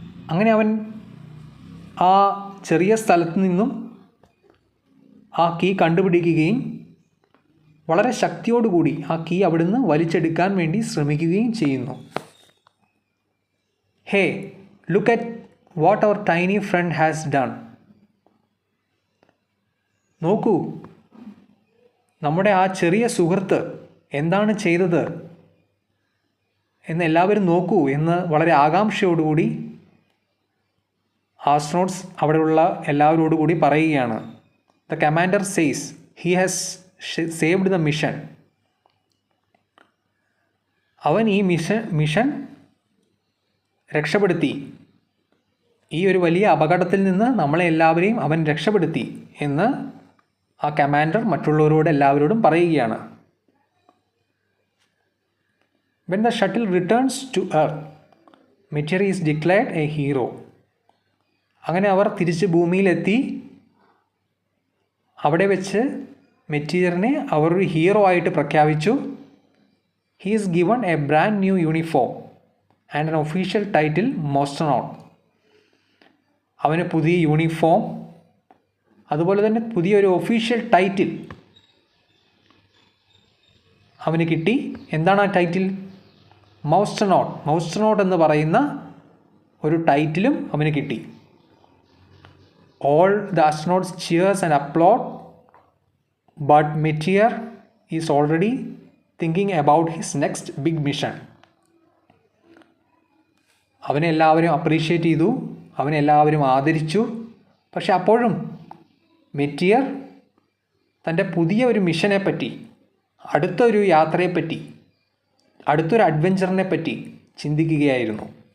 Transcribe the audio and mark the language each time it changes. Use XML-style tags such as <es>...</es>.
<ml>അങ്ങനെ അവൻ ആ ചെറിയ സ്ഥലത്ത് നിന്നും ആ കീ കണ്ടുപിടിക്കുകയും വളരെ ശക്തിയോടുകൂടി ആ കീ അവിടുന്ന് വലിച്ചെടുക്കാൻ വേണ്ടി ശ്രമിക്കുകയും ചെയ്യുന്നു.</ml> <en>Hey, look at what our tiny friend has done.</en> <ml>നോക്കൂ, നമ്മുടെ ആ ചെറിയ സുഹൃത്ത് എന്താണ് ചെയ്തത് എന്ന് എല്ലാവരും നോക്കൂ എന്ന് വളരെ ആകാംക്ഷയോടുകൂടി ആസ്ട്രോണോട്സ് അവിടെയുള്ള എല്ലാവരോടുകൂടി പറയുകയാണ്.</ml> <en>The commander says he has saved the mission.</en> <ml>അവൻ ഈ മിഷൻ രക്ഷപ്പെടുത്തി. ഈ ഒരു വലിയ അപകടത്തിൽ നിന്ന് നമ്മളെ എല്ലാവരെയും അവൻ രക്ഷപ്പെടുത്തി എന്ന് ആ കമാൻഡർ മറ്റുള്ളവരോട് എല്ലാവരോടും പറയുകയാണ്.</ml> <en>When the shuttle returns to Earth, Meteor is declared a hero.</en> <ml>അങ്ങനെ അവർ തിരിച്ച് ഭൂമിയിലെത്തി. അവിടെ വെച്ച് മെറ്റീരിയറിനെ അവർ ഒരു ഹീറോ ആയിട്ട് പ്രഖ്യാപിച്ചു.</ml> <en>He is given a brand new uniform and an official title Mostronaut.</en> <ml>അവന് പുതിയ യൂണിഫോം, അതുപോലെ തന്നെ പുതിയൊരു ഒഫീഷ്യൽ ടൈറ്റിൽ അവന് കിട്ടി. എന്താണ് ആ ടൈറ്റിൽ? മൗസ്ട്രോനോട്ട്. മൗസ്ട്രോനോട്ട് എന്ന് പറയുന്ന ഒരു ടൈറ്റിലും അവന് കിട്ടി.</ml> <en>All the astronauts cheers and applaud, but Meteor is already thinking about his next big mission.</en> <ml>അവനെ എല്ലാവരും അപ്രീഷിയേറ്റ് ചെയ്തു, അവനെ എല്ലാവരും ആദരിച്ചു. പക്ഷെ അപ്പോഴും മെറ്റിയർ തൻ്റെ പുതിയ ഒരു മിഷനെ പറ്റി, അടുത്തൊരു യാത്രയെപ്പറ്റി, അടുത്തൊരു അഡ്വഞ്ചറിനെ പറ്റി ചിന്തിക്കുകയായിരുന്നു.</ml>